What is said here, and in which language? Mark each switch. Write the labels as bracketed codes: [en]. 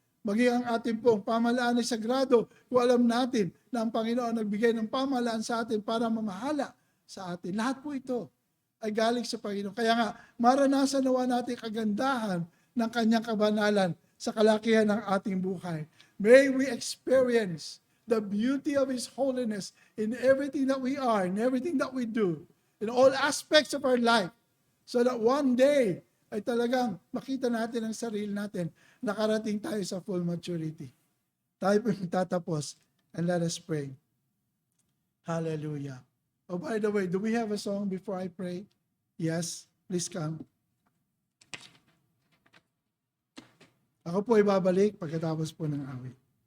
[tl] Maging ang ating pong pamahalaan ay sagrado kung alam natin na ang Panginoon ang nagbigay ng pamahalaan sa atin para mamahala sa atin. Lahat po ito ay galing sa Panginoon. Kaya nga, maranasan nawa natin kagandahan ng kanyang kabanalan sa kalakihan ng ating buhay. [en] May we experience the beauty of His holiness in everything that we are, in everything that we do, in all aspects of our life, so that one day [tl] ay talagang makita natin ang sarili natin, nakarating tayo sa [en] full maturity. [tl] Tayo po magtatapos, [en] and let us pray. [tl] Hallelujah. [en] Oh, by the way, do we have a song before I pray? Yes, please come. [tl] Ako po ay babalik pagkatapos po ng awit.